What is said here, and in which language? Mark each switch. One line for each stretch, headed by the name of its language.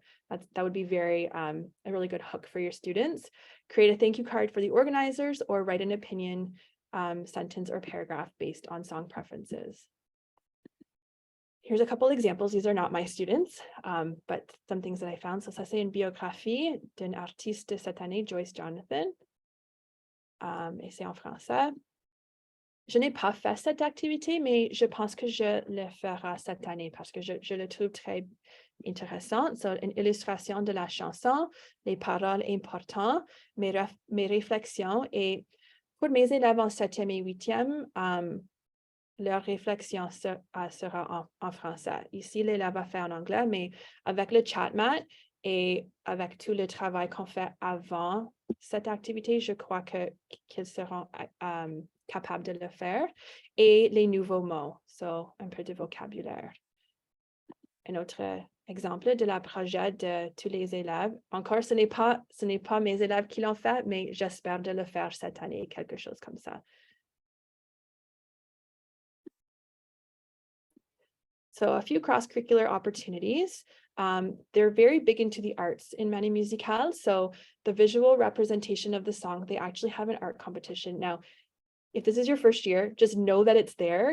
English: So that would be a really good hook for your students. Create a thank you card for the organizers, or write an opinion sentence or paragraph based on song preferences. Here's a couple examples. These are not my students, but some things that I found.
French: So ça, c'est une biographie d'un artiste de cette année, Joyce Jonathan. Et c'est en français. Je n'ai pas fait cette activité, mais je pense que je le ferai cette année parce que je le trouve très intéressant. So, une illustration de la chanson, les paroles importantes, mes réflexions. Et pour mes élèves en 7e et 8e, leur réflexion sera en français. Ici, l'élève va faire en anglais, mais avec le chatmat et avec tout le travail qu'on fait avant cette activité, je crois qu'ils seront capables de le faire. Et les nouveaux mots, so un peu de vocabulaire. Un autre exemple de la projet de tous les élèves. Encore, ce n'est pas mes élèves qui l'ont fait, mais j'espère de le faire cette année, quelque chose comme ça.
English: So a few cross-curricular opportunities. They're very big into the arts in Manie Musicale. So the visual representation of the song, they actually have an art competition. Now, if this is your first year, just know that it's there.